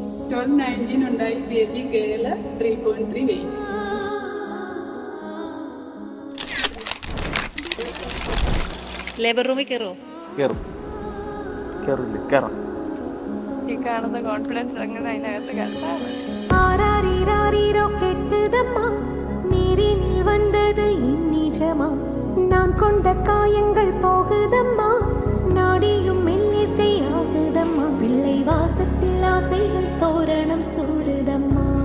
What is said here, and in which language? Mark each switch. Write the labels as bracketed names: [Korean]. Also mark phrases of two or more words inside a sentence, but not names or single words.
[Malayalam] 12-19 ഉണ്ടായി [English] baby girl [Malayalam] 3.3 വെയിറ്റ്. [English] labour roomil [Malayalam] കയറുമോ? കയറാം. ഈ കാണുന്ന കോൺഫിഡൻസ് അങ്ങനെ അതിനകത്ത് കണ്ടാണ്. [Tamil] வந்தது இந்நிஜமா நான் கொண்ட காயங்கள் போகுதம்மா நாடியும் மெல்லிசை ஆகுதம்மா பிள்ளை வாசத்தில் ஆசைகள் தோரணம் சூடுதம்மா